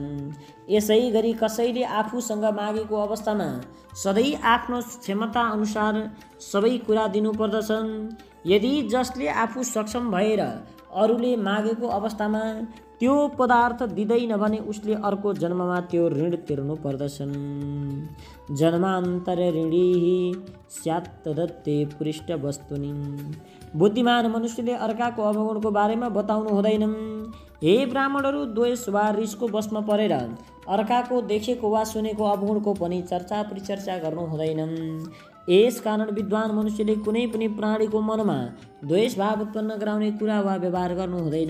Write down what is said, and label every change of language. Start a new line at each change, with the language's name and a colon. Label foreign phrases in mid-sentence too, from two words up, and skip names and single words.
Nepali: यसै गरी कसैले आफूसँग मागेको अवस्थामा सधैँ आफ्नो क्षमता अनुसार सबै कुरा दिनुपर्दछन्। यदि जसले आफू सक्षम भएर अरूले मागेको अवस्थामा त्यो पदार्थ दिँदैन भने उसले अर्को जन्ममा त्यो ऋण तिर्नु पर्दछन्।
Sanskrit: जन्मान्तर ऋणीहि स्यात् तदत्ते पृष्ठ वस्तुनि।
Nepali: बुद्धिमान मनुष्यले अर्काको अवगुणको बारेमा बताउनु हुँदैनन्। हे ब्राह्मणहरू, द्वेष वा रिसको वशमा परेर अर्काको देखेको वा सुनेको अवगुणको पनि चर्चा परिचर्चा गर्नु हुँदैन। यस कारण विद्वान मनुष्यले कुनै पनि प्राणीको मनमा द्वेष भाव उत्पन्न गराउने कुरा वा व्यवहार गर्नु हुँदैन।